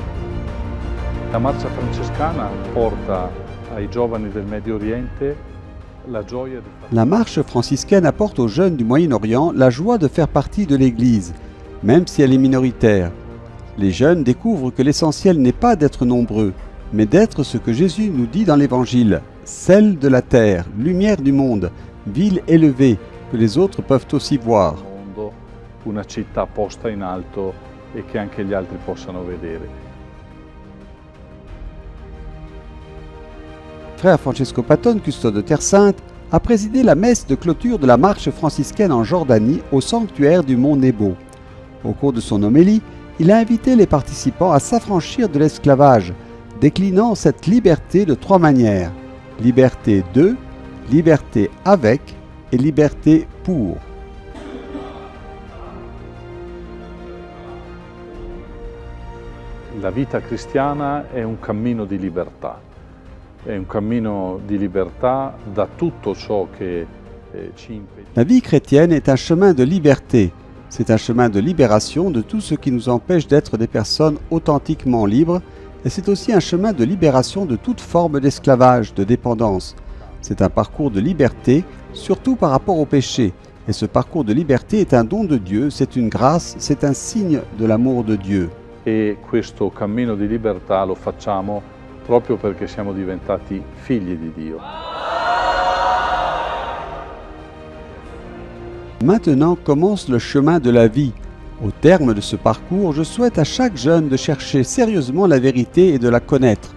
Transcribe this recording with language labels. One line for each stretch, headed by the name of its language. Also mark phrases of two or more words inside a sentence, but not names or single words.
Italian: La marcia francescana porta ai giovani del Medio Oriente
French: La marche franciscaine apporte aux jeunes du Moyen-Orient la joie de faire partie de l'Église, même si elle est minoritaire. Les jeunes découvrent que l'essentiel n'est pas d'être nombreux, mais d'être ce que Jésus nous dit dans l'Évangile, sel de la terre, lumière du monde, ville élevée, que les autres peuvent aussi voir.
Italian: Una città posta in alto e che anche gli altri possano vedere.
French: Frère Francesco Patton, custode de Terre Sainte, a présidé la messe de clôture de la marche franciscaine en Jordanie au sanctuaire du mont Nebo. Au cours de son homélie, il a invité les participants à s'affranchir de l'esclavage, déclinant cette liberté de 3 manières: liberté de, liberté avec et liberté pour.
Italian: La vita cristiana è un cammino di libertà. È un cammino di libertà da tutto ciò che ci impedisce.
French: La vie chrétienne est un chemin de liberté. C'est un chemin de libération de tout ce qui nous empêche d'être des personnes authentiquement libres, et c'est aussi un chemin de libération de toute forme d'esclavage, de dépendance. C'est un parcours de liberté, surtout par rapport au péché. Et ce parcours de liberté est un don de Dieu, c'est une grâce, c'est un signe de l'amour de Dieu.
Italian: E questo cammino di libertà lo facciamo proprio perché siamo diventati figli di Dio.
French: Maintenant commence le chemin de la vie. Au terme de ce parcours, je souhaite à chaque jeune de chercher sérieusement la vérité et de la connaître.